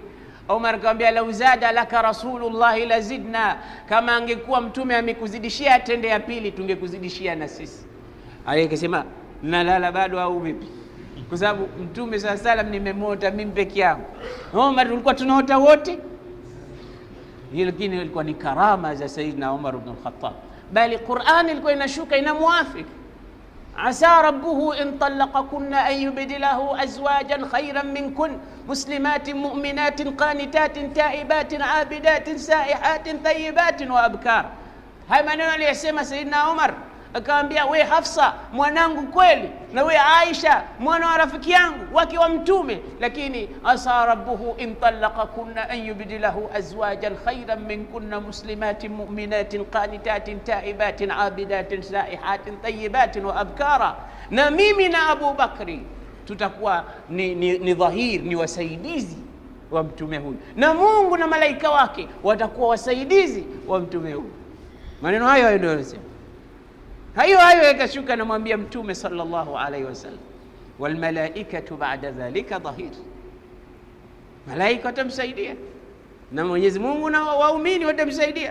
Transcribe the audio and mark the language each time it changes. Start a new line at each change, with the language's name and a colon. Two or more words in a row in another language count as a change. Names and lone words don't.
Swahili: Umar akamwambia
Arabic: لو زاد لك رسول الله لزدنا,
Swahili: kama angekuwa Mtume amekuzidishia tende ya pili tungekuzidishia na sisi. Ali akasema nalala bado au vipi? Kwa sababu Mtume
Arabic: صلى الله عليه وسلم
Swahili: nimemota mimi peke yangu. Umar tulikuwa tunaota wote. Hilo lakini ilikuwa ni karama za Sayyidina Umar ibn al-Khattab. Bali Qur'an ilikuwa inashuka inamuafiki.
Arabic: عسى ربه إن طلقكن أن يبدله أزواجا خيرا منكن مسلمات مؤمنات قانتات تائبات عابدات سائحات طيبات وأبكار.
Swahili: Haya maneno aliyosema Sayyidina Umar, akamwambia we Hafsa mwanangu kweli, na we Aisha mwana wa rafiki yangu wake wa Mtume, lakini
Arabic: عسى ربه إن طلقكن أن يبدله أزواجا خيرا منكن مسلمات مؤمنات قانتات تائبات عابدات سائحات طيبات وأبكارا.
Swahili: Na mimi na Abu Bakri tutakuwa ni dhahir, ni wasaidizi wa Mtume huyu, na Mungu na malaika wake watakuwa wasaidizi wa Mtume huyu. Maneno hayo ndio yanasema. Hayo yakashuka, namwambia Mtume
Arabic: صلى الله عليه وسلم, والملائكة بعد ذلك ظهير,
Swahili: malaika watamsaidia na Mwenyezi Mungu na waumini watamsaidia.